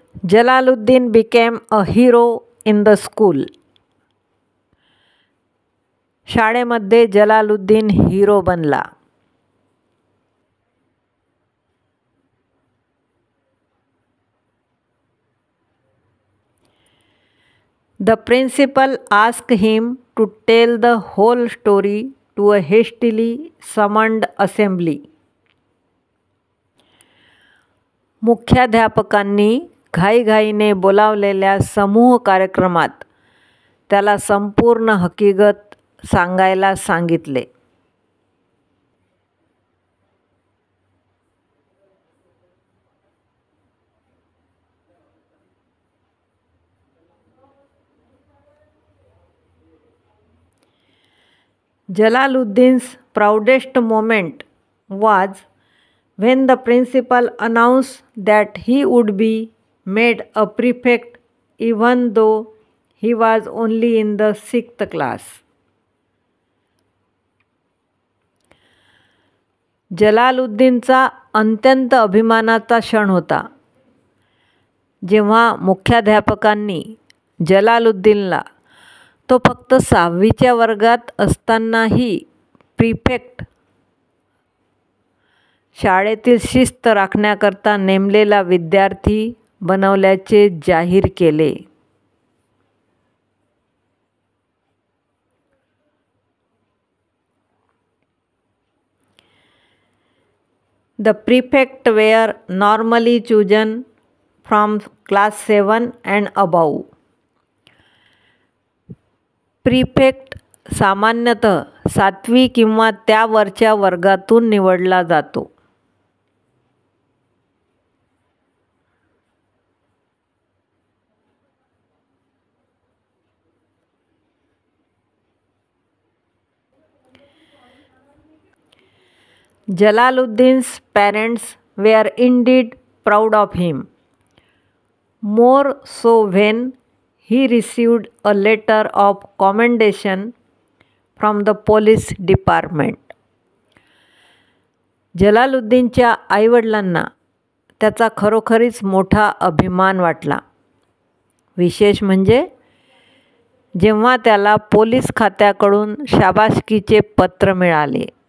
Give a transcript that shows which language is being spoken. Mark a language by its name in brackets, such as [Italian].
[English] Jalaluddin became a hero in the school. [Marathi] शाळेमध्ये Jalaluddin hero बनला. [English] The principal asked him to tell the whole story to a hastily summoned assembly. [Marathi] मुख्याध्यापकांनी घाईघाईने बोलावलेल्या समूह कार्यक्रमात त्याला संपूर्ण हकीकत सांगायला सांगितले. [English] Jalaluddin's proudest moment was when the principal announced that he would be made a prefect even though he was only in the 6th class. [Marathi] जलालुद्दीनचा अत्यंत अभिमानाचा क्षण होता जेव्हा मुख्याध्यापकांनी जलालुद्दीनला तो फक्त 6वीच्या वर्गात असतानाही प्रिफेक्ट शाळेतील शिस्त राखण्याकरता नेमलेला विद्यार्थी बनवल्याचे जाहीर केले. [English] The prefect were normally chosen from class 7 and above. [Marathi] Prefect सामान्यतः 7वी किंवा त्यावरच्या वर्गातून निवडला जातो. [English] Jalaluddin's parents were indeed proud of him, more so when he received a letter of commendation from the police department. [Marathi] जलालुद्दीनच्या आईवडिलांना त्याचा खरोखरीच मोठा अभिमान वाटला. विशेष म्हणजे जेव्हा त्याला पोलीस खात्याकडून शाबासकीचे पत्र मिळाले.